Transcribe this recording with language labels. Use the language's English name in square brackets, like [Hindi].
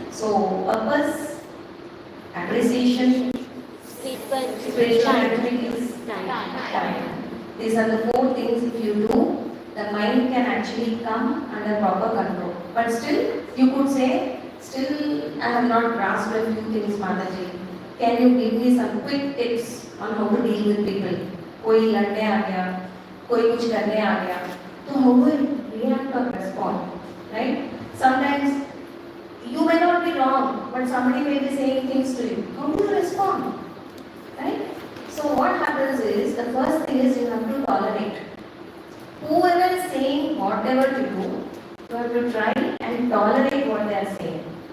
[English] So purpose, appreciation, spiritual activities, time. These are the four things if you do, the mind can actually come under proper control. But still, you could say, still I have not grasped a few things, Mataji. Can you give me some quick tips on how to deal with people? [Hindi] कोई लड़ने आ गया, कोई कुछ करने आ गया, तो [English] how do I react or respond? Right? Sometimes you may not be wrong, but somebody may be saying things to you. How do you respond? Right? So what happens is, the first thing is you have to tolerate. Whoever is saying whatever to do, you have to try and tolerate what they are saying.